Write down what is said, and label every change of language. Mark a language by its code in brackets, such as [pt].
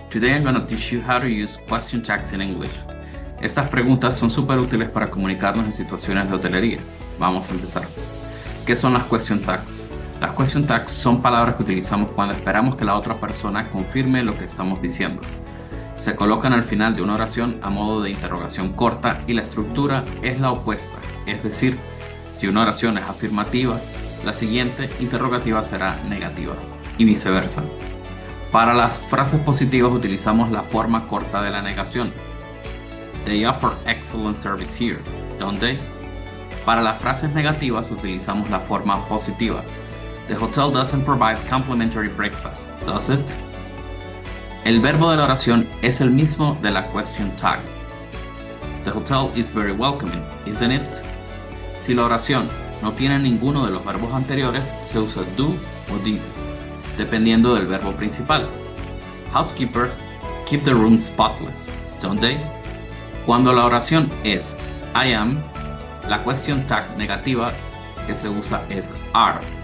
[en] Today I'm going to teach you how to use question tags in English. [es] Estas preguntas son súper útiles para comunicarnos en situaciones de hotelería. Vamos a empezar. ¿Qué son las question tags? Las question tags son palabras que utilizamos cuando esperamos que la otra persona confirme lo que estamos diciendo. Se colocan al final de una oración a modo de interrogación corta y la estructura es la opuesta, es decir, si una oración es afirmativa, la siguiente interrogativa será negativa y viceversa. Para las frases positivas utilizamos la forma corta de la negación. [en] They offer excellent service here, don't they? [es] Para las frases negativas utilizamos la forma positiva. [en] The hotel doesn't provide complimentary breakfast, does it? [es] El verbo de la oración es el mismo de la question tag. [en] The hotel is very welcoming, isn't it? [es] Si la oración no tiene ninguno de los verbos anteriores, se usa do o did, dependiendo del verbo principal. [en] Housekeepers keep the room spotless, don't they? [es] Cuando la oración es I am, la question tag negativa que se usa es are.